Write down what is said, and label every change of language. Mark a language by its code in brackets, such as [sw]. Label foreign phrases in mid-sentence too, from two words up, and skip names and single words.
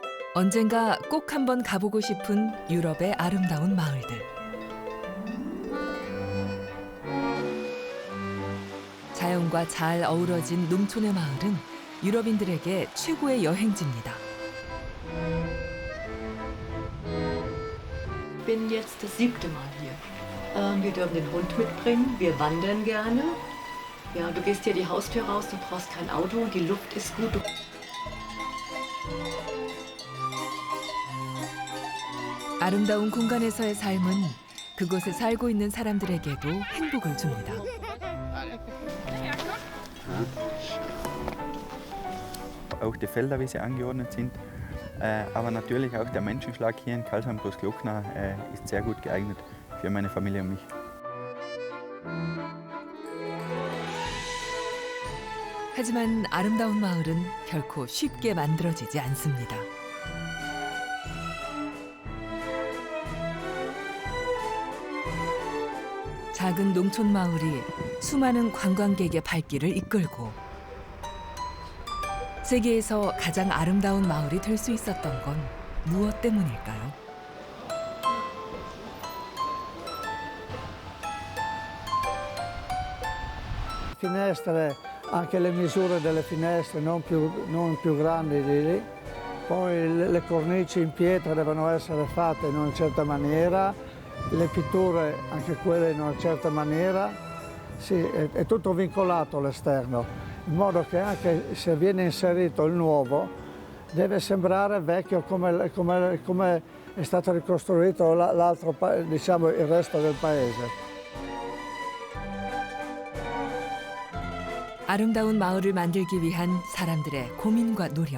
[ko] 언젠가 꼭 한번 가보고 싶은 유럽의 아름다운 마을들. 자연과 잘 어우러진 농촌의 마을은 유럽인들에게 최고의 여행지입니다. [de] Ich bin jetzt das 7. Mal hier. Wir dürfen den Hund mitbringen, wir wandern gerne. Ja, du gehst hier die Haustür raus, du brauchst kein Auto, die Luft ist gut. [ko] 아름다운 공간에서의 삶은 그곳에 살고 있는 사람들에게도 행복을 줍니다. [de] Auch die Felder, wie sie angeordnet sind, aber natürlich auch der Menschenschlag hier in Karlsheim-Großglockner ist sehr gut geeignet für meine Familie und mich. [ko] 하지만 아름다운 마을은 결코 쉽게 만들어지지 않습니다. 작은 농촌 마을이 수많은 관광객의 발길을 이끌고 세계에서 가장 아름다운 마을이 될 수 있었던 건 무엇 때문일까요? [it] Finestre, anche le misure delle finestre non più grandi di lì, poi le cornici in pietra devono essere fatte in una certa maniera, le pitture anche quelle in una certa maniera, sì, è tutto vincolato all'esterno, in modo che anche se viene inserito il nuovo deve sembrare vecchio come è stato ricostruito l'altro, diciamo, il resto del paese. [ko] 아름다운 마을을 만들기 위한 사람들의 고민과 노력.